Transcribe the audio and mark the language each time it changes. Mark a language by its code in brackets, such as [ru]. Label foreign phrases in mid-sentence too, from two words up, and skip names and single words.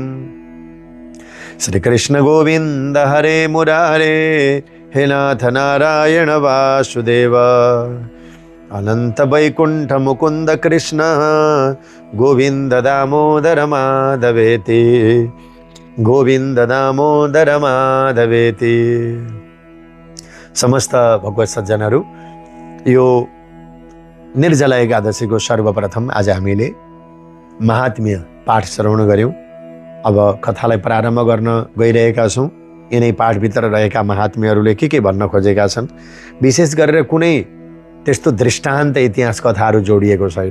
[sa] श्री कृष्ण गोविंद हरे मुरारे हे नाथ नारायण वासुदेव अनंत वैकुंठ मुकुंद कृष्ण गोविंद दामोदर माधवेति गोविंद दामोदर माधवेति। [ne] समस्त भगवत सज्जनहरू, यो निर्जला एकादशीको सर्वप्रथम आज हामीले महात्म्य पाठ श्रवण गर्यौं। अब कथालाई प्रारम्भ गर्न गइरहेका छौं। यिनै पाठभित्र रहेका महात्म्यहरूले के भन्न खोजेका छन्, विशेष गरेर कुनै त्यस्तो दृष्टान्त इतिहास कथाहरू जोडिएको छैन।